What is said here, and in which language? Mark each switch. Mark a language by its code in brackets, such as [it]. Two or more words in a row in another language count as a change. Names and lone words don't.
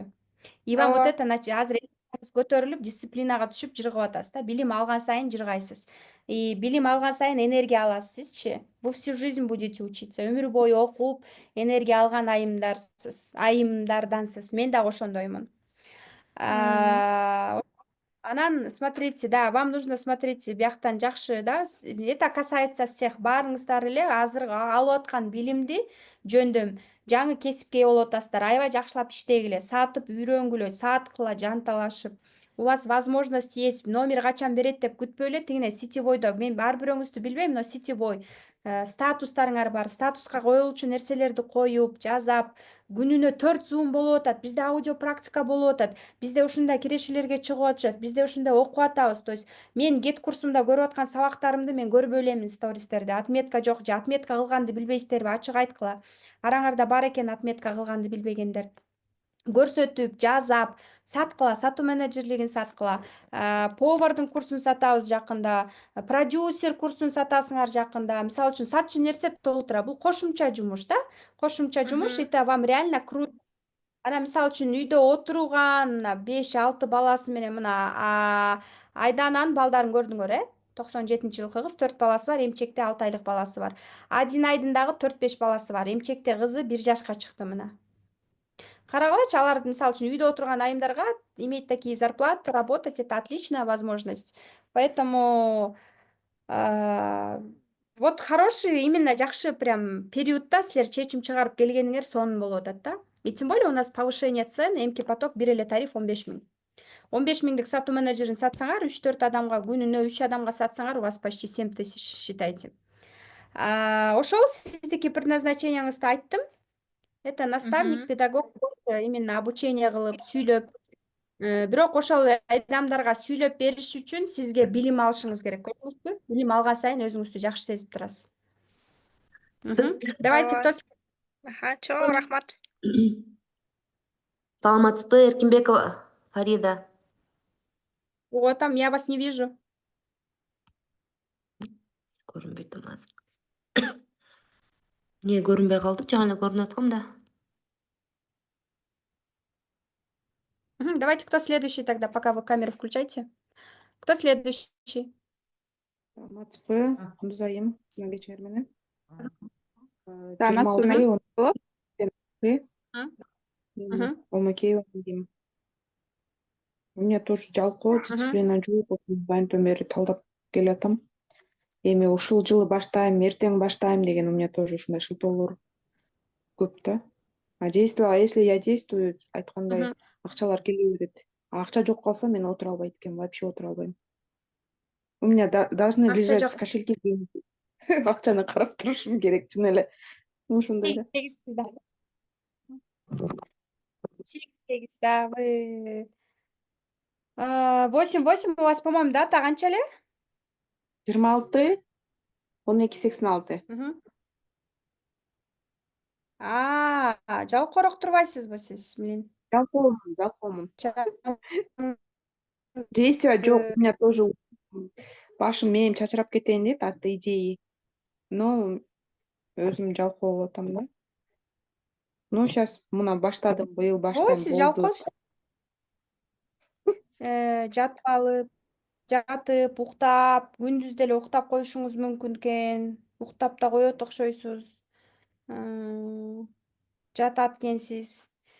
[ru] И вам вот это [ky] азыр көтөрүлүп, дисциплинага түшүп жыргап атасыз да. Билим алган сайын жыргайсыз. И билим алган сайын энергия аласызчы. [ru] Вы всю жизнь будете учиться. [ky] Өмүр бою окуп, энергия алган айымдардансыз. Мен да ошондоймун. Анан, [ru] смотрите, да, вам нужно, смотрите, [ky] бияктан жакшы, да, [ru] это касается всех. [ky] Баарыңыздар эле азыр алып аткан билимди жөндөм, жаңы кесипке болуп атасыздар, аябай жакшылап иштегиле, сатып үйрөнгүлө, сааткыла жанталашып. [ru] У вас возможность есть, [ky] номер качан берет деп күтпөй эле, тигине сетевойдо, мен ар бирөөңүздү билбейм, но сетевой статустарыңар бар, статуска коюлчу нерселерди коюп, жазап, күнүнө 4 зум болуп атат, бизде аудио практика болуп атат, бизде ушундай кирешелерге чыгып атышат, бизде ушундай окуп атабыз. [ru] То есть [ky] мен гет курсумда көрүп аткан сабактарымды мен көрбөй элемин стористерде. Отметка жок же отметка кылганды билбейсиздерби? Ачык айткыла. Араңарда бар экен отметка кылганды билбегендер. Көрсөтүп, жазап, саткыла, сатуу менеджерлигин саткыла. Повардын курсун сатабыз жакында, продюсер курсун сатасыңар жакында. Мисалы үчүн сатчу нерсе толтура. Бул кошумча жумуш да? Кошумча жумуш, [ru] это вам реально круто. [ky] Ана мисалы үчүн үйдө отурган 5-6 баласы менен мына Айдананын балдарын көрдүңөр, 97-жылкы кыз, 4 баласы бар, эмчекте 6 айлык баласы бар. Адинайдын дагы 4-5 баласы бар, эмчекте кызы 1 жашка чыкты мына. Карагылачы, алар мисалы үчүн үйдө отурган айымдарга [ru] иметь такие зарплаты, работать это отличная возможность. Поэтому вот хороший, именно [ky] жакшы прям периодда силер чечим чыгарып келгениңер сонун болуп атат да. [ru] И тем более у нас повышение цен, [ky] эмки поток бир эле тариф 15 миң. 15 миңдик сатуу менеджерин сатсаңар, 3-4 адамга күнүнө 3 адамга сатсаңар, [ru] у вас почти 7 тысяч, считайте. [ky] Ошол сиздики предназначениеңизди айттым. [ru] Это наставник, педагог, именно обучение [ky] кылып, сүйлөп. Бирок ошол адамдарга сүйлөп бериш үчүн сизге билим алышыңыз керек, көрдүңүзбү? Билим алган сайын өзүңүздү жакшы сезип турасыз. [ru] Давайте, кто [ky] чоң рахмат. Саламатсызбы, Эркинбекова Фарида? [ru] Вот там, я вас не вижу. [ky] Көрүнбөйт азыр. Не көрүнбөй калды? Жаңы эле көрүнүп аткам да. [ru] Давайте, кто следующий тогда, пока вы камеру включайте. Кто следующий? [ky] Саламатсызбы, Кундузайым, жана кечер менен. Саламатсызбы, мен Мгм. Омакеева дейм. [ru] У меня тоже [ky] жалкоо дисциплина жок, ошондайдан бери талдап келатам. Эми ушул жылы баштайм, эртең баштайм деген [ru] у меня тоже [ky] ушундай шылтоолор көп да. [ru] А если я действую, [ky] айткандай Мгм. акчалар келе берет. А акча жок калса мен отура албайт экенмин, вообще отура албайм. [ru] У меня должны [ky] Акча [ru] лежать [ky] жок. [ru] в кошельке деньги. [ky] Акчаны карап турушум керек, чын эле. Ушундай да. Сегиз, да. Сегиз, да, [ru] вы... 8-8 у вас, по-моему, дата [ky] канча эле? [ru] 26, 12.86. Мгм. [ky] Жалкоорок турбайсызбы сиз менен? Жалкоомун. Действия жок, [ru] у меня тоже [ky] башым мээм чачырап кетейин дейт [ru] от идеи. [ky] Но өзүм жалкоо болуп атам да. [ru] Ну, сейчас [ky] мына баштадым, быйыл баштайм, Сиз болду. жалкоосуз. Жатып алып, жатып, уктап, күндүз деле уктап коюшуңуз мүмкүн экен. Уктап да коет окшойсуз. Жатат экенсиз.